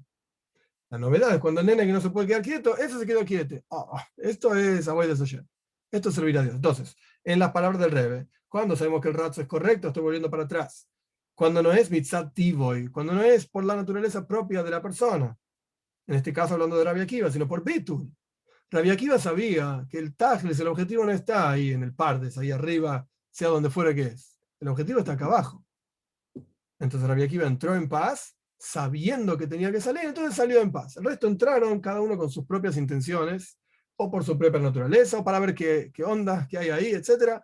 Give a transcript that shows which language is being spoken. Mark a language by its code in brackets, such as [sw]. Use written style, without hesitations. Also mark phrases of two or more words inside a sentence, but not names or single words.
[es] La novedad es cuando el nene que no se puede quedar quieto, ese se quedó quieto. Esto es [he] עבודה השם. [es] Esto es servir a Dios. Entonces, en las palabras del Rebbe, cuando sabemos que el ratzo es correcto, estoy volviendo para atrás. Cuando no es [he] מצד טבעו, [es] cuando no es por la naturaleza propia de la persona, en este caso hablando de Rabbi Akiva, sino por bitul. Rabbi Akiva sabía que el tajles, el objetivo no está ahí en el pardes, ahí arriba, sea donde fuera que es. El objetivo está acá abajo. Entonces Rabbi Akiva entró en paz, sabiendo que tenía que salir, entonces salió en paz. El resto entraron, cada uno con sus propias intenciones, o por su propia naturaleza, o para ver qué onda, qué hay ahí, etcétera.